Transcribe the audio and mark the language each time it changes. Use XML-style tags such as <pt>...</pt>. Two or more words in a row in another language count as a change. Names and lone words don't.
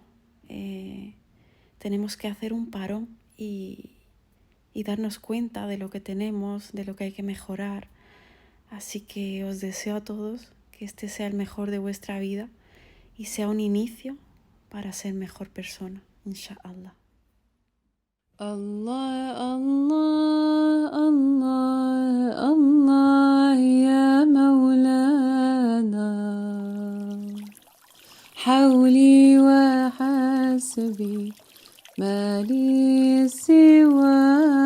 <es>Tenemos que hacer un parón y darnos cuenta de lo que tenemos, de lo que hay que mejorar. Así que os deseo a todos que este sea el mejor de vuestra vida y sea un inicio para ser mejor persona,</es> <ar>إن شاء الله. الله الله الله الله يا مولانا حولي وحسبي ما لي سواه.</ar>